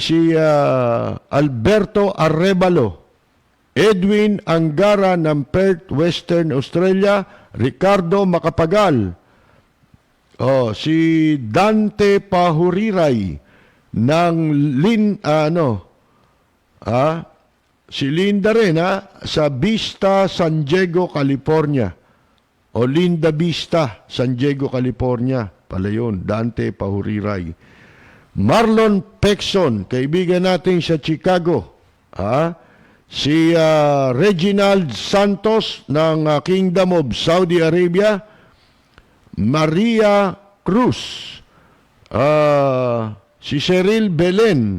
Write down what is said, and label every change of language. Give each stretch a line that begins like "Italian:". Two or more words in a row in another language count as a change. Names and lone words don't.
Filipino: Alberto Arevalo, Edwin Angara ng Perth, Western Australia, Ricardo Macapagal, si Dante Pahuriray ng si Linda rin sa Vista, San Diego, California. O Linda Vista, San Diego, California. Pala yun, Dante Pahuriray. Marlon Pexon, kaibigan natin sa Chicago. Si Reginald Santos ng Kingdom of Saudi Arabia. Maria Cruz. Si Cheryl Belen.